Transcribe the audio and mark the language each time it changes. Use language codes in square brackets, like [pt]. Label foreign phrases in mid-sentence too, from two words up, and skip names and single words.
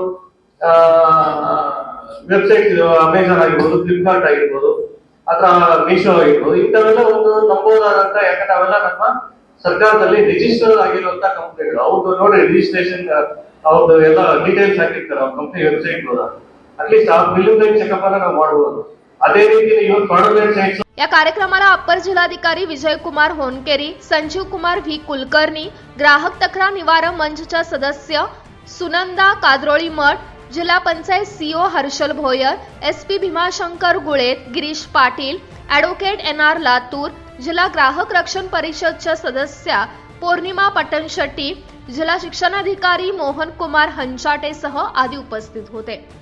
[kn] ವೆಬ್ಸೈಟ್ ಅಮೆಜಾನ್ ಆಗಿರ್ಬೋದು, ಫ್ಲಿಪ್ಕಾರ್ಟ್ ಆಗಿರ್ಬೋದು ಅಥವಾ ಮೀಶೋ ಆಗಿರ್ಬೋದು, ಇಂಥವೆಲ್ಲ ಒಂದು ನಂಬೋದಾದಂತ, ಯಾಕಂದ್ರೆ ಅವೆಲ್ಲ ನಮ್ಮ ಸರ್ಕಾರದಲ್ಲಿ ರಿಜಿಸ್ಟರ್ ಆಗಿರುವಂತ ಕಂಪನಿಗಳು, ಅವ್ರದ್ದು ನೋಡಿ ರಿಜಿಸ್ಟ್ರೇಷನ್ ಅವ್ರದ್ದು ಎಲ್ಲ ಡೀಟೇಲ್ಸ್ ಹಾಕಿರ್ತಾರೆ ಅವ್ರ [en] company website [kn] ಹೋದಾಗ, [en] at least [kn] ಆ [en] preliminary checkup [kn] ಅನ್ನ ನಾವು ಮಾಡಬಹುದು। ಅದೇ ರೀತಿ ಇವತ್ತು [en] fraudulent sites. [mr] या कार्यक्रमाला अप्पर जिल्हाधिकारी विजयकुमार होनकेरी, संजीव कुमार व्ही कुलकर्णी, ग्राहक तक्रार निवारण मंचच्या सदस्य सुनंदा काद्रोळी मठ, जिल्हा पंचायत सीओ हर्षल भोयर, एसपी भीमाशंकर गुळेत, गिरीश पाटील, ॲडव्होकेट NR लातूर, जिल्हा ग्राहक रक्षण परिषदच्या सदस्या पौर्णिमा पटन शेट्टी, जिल्हा शिक्षणाधिकारी मोहन कुमार हंचाटेसह आदी उपस्थित होते.